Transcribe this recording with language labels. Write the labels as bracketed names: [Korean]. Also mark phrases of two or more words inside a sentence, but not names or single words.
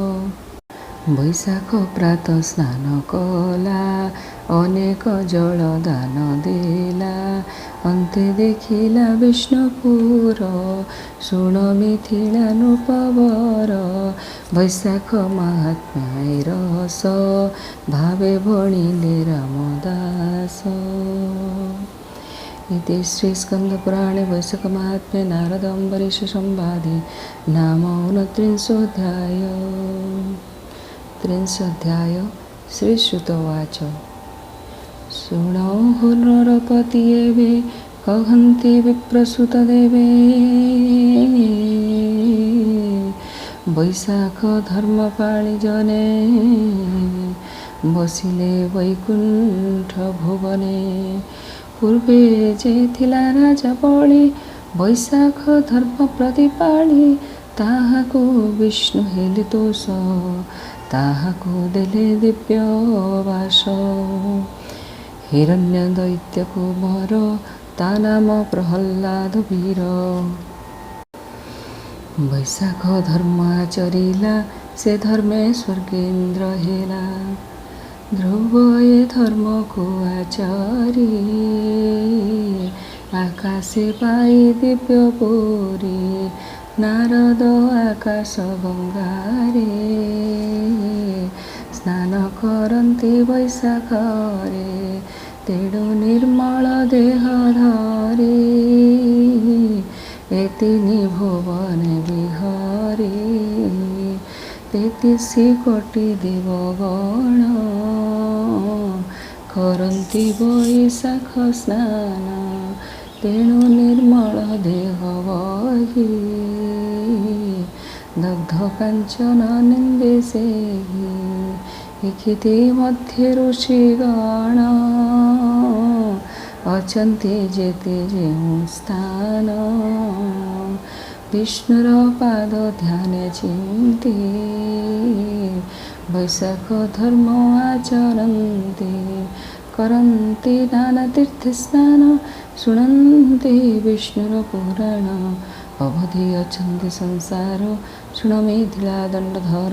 [Odia] ବୈଶାଖ ପ୍ରାତ ସ୍ନାନ କଲା ଅନେକ ଜଳ ଦାନ ଦେଲା। ଅନ୍ତେ ଦେଖିଲା ବିଷ୍ଣୁପୁର ଶୁଣ ମିଥିଳା ନୃପବର। ବୈଶାଖ ମାହାତ୍ମ୍ୟ ରସ ଭାବେ ଭଣିଲେ ରାମଦାସ। [Sanskrit] इति श्रीस्कन्दपुराणे वैशाखमाहात्म्ये नारद अम्बरीश संवादे नाम ऊनत्रिंशोऽध्याय। श्रीश्रुत उवाच। [Odia] ଶୁଣ ହୋ ନରପତି ଏବେ କହନ୍ତି ବିପ୍ରସୁତ ଦେବେ ବୈଶାଖ ଧର୍ମ ପାଳି ଜନେ ବସିଲେ ବୈକୁଣ୍ଠ ଭୁବନେ ପୂର୍ବେ ଯେ ଥିଲା ରାଜା ବଳି ବୈଶାଖ ଧର୍ମ ପ୍ରତିପାଳି ତାହାକୁ ବିଷ୍ଣୁ ହେଲେ ତୋଷ ତାହାକୁ ଦେଲେ ଦିବ୍ୟ ବାସ ହିରଣ୍ୟ ଦୈତ୍ୟକୁ ମର ତା ନାମ ପ୍ରହଲ୍ଲାଦ ବୀର ବୈଶାଖ ଧର୍ମ ଆଚରିଲା ସେ ଧର୍ମେ ସ୍ୱର୍ଗେନ୍ଦ୍ର ହେଲା ଧ୍ରୁବ ଏ ଧର୍ମ କୁ ଆଚାରି ଆକାଶେ ପାଇ ଦିବ୍ୟ ପୁରୀ ନାରଦ ଆକାଶ ଗଙ୍ଗାରେ ସ୍ନାନ କରନ୍ତି ବୈଶାଖରେ ତେଣୁ ନିର୍ମଳ ଦେହ ଧରି ଏତିନି ଭୁବନ ବିହରି 33 କୋଟି ଦେବଗଣ କରନ୍ତି ବୈଶାଖ ସ୍ନାନ ତେଣୁ ନିର୍ମଳ ଦେହ ବହି ଦଗ୍ଧ କାଞ୍ଚନ ନିନ୍ଦେ ସେହି ଲିଖିତେ ମଧ୍ୟେ ଋଷିଗଣ ଅଚନ୍ତି ଜେତେ ଜେଉଁ ସ୍ଥାନ ବିଷ୍ଣୁର ପାଦ ଧ୍ୟାନ ଚିନ୍ତି ବୈଶାଖ ଧର୍ମ ଆଚରନ୍ତି କରନ୍ତି ନାନା ତୀର୍ଥ ସ୍ନାନ ଶୁଣନ୍ତି ବିଷ୍ଣୁର ପୁରାଣ ଅବଧି ଅଛନ୍ତି ସଂସାର ଶୁଣ ମିଥିଳା ଦଣ୍ଡଧର